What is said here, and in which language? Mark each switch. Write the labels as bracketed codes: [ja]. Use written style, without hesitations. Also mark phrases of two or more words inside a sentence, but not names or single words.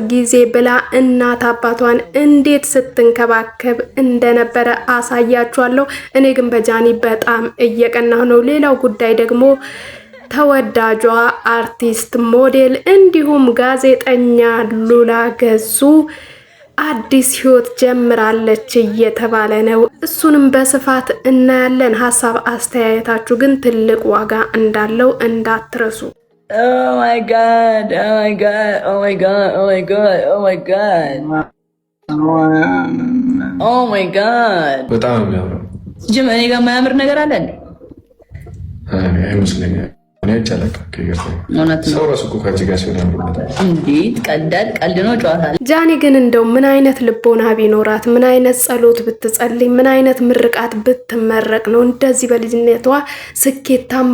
[am] ጊዜ ብላ እናት አባቷን እንዴት ስትንከባከብ እንደነበረ አሳያችኋለሁ። እኔ ግን በጃኒ በጣም እየቀናሁ ነው። ሌላው ጉዳይ ደግሞ ተወዳጇ አርቲስት ሞዴል እንዲሁም ጋዜጠኛ ሉላ ገዙ አዲስ ህይወት ጀምራለች እየተባለ ነው። እሱንም በስፋት እናያለን። ሐሳብ አስተያየታችሁ ግን ትልቅ ዋጋ እንዳለው እንዳትረሱ። [en] Oh my god, oh my god, oh my god, oh my god, oh my god. Oh my god. [am] በጣም የሚያምረው ጅም እኔ ጋር የማያምር ነገር አለ እንዴ? አይመስለኝም። እኔ ቻለካ ሰው ራሱ እኮ ከዚህ ጋር ሲሆን ያምርበታል። እንዴት ቀልድ ነው ጨዋታ። ጃኒ ግን እንደው ምን አይነት ልቦና ቢኖራት ምን አይነት ጸሎት ብትጸልይ ምን አይነት ምርቃት ብትመረቅ ነው እንደዚህ በልጅነቷ ስኬታማ